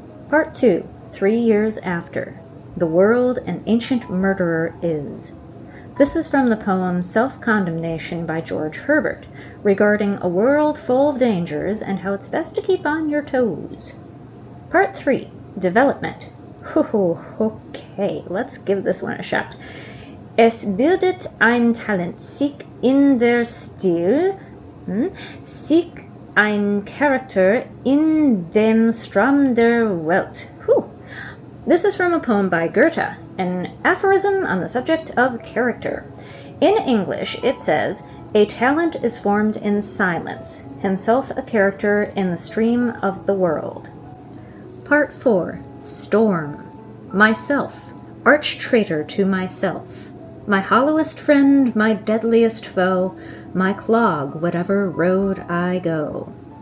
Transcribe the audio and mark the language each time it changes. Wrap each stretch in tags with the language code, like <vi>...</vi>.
<en>Part 2, 3 years after. The world an ancient murderer is. This is from the poem Self-Condemnation by George Herbert, regarding a world full of dangers and how it's best to keep on your toes. Part 3, Development. Okay, let's give this one a shot.</en> <de>Es bildet ein Talent sich in der Stil, sich ein Charakter in dem Strom der Welt.</de> <en>This is from a poem by Goethe, an aphorism on the subject of character. In English, it says, a talent is formed in silence, himself a character in the stream of the world. Part 4, Storm. Myself, arch traitor to myself, my hollowest friend, my deadliest foe, my clog, whatever road I go.</en>